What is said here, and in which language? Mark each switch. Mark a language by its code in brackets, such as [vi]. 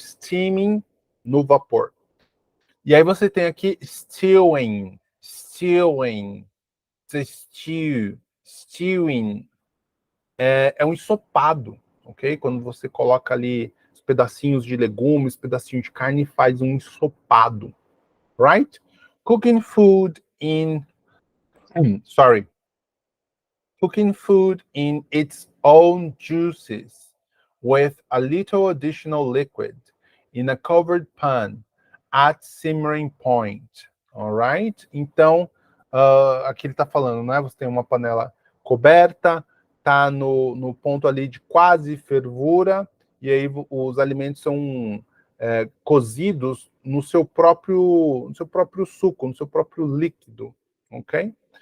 [pt] Steaming no vapor. E aí você tem aqui stewing, stewing, stew, stewing. É um ensopado, ok? Quando você coloca ali os pedacinhos de legumes, pedacinho de carne e faz um ensopado, right? [en] Cooking food in, cooking food in its own juices with a little additional liquid in a covered pan at simmering point, alright? [pt] Então, aqui ele está falando, né? Você tem uma panela coberta, tá no ponto ali de quase fervura, e aí os alimentos são cozidos no seu próprio suco, no seu próprio líquido, ok?